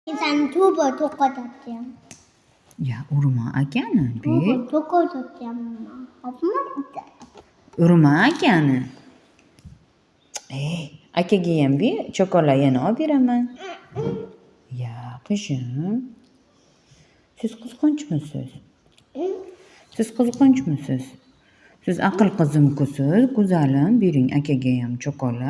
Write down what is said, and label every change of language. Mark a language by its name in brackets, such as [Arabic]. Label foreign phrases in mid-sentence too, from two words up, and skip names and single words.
[Turkish] Sen tuba tokat atacağım. [Uzbek] Ya urma akani bir. [Turkish] Tuba tokat atacağım ama. Yapma. [Uzbek] Urma akani. Akaga ham bir chokola yana olib beraman. Ya qizim. Siz qizg'onchmisiz? Siz qizg'onchmisiz? Siz aql qizimkusiz, go'zalim. Bering akaga ham chokola.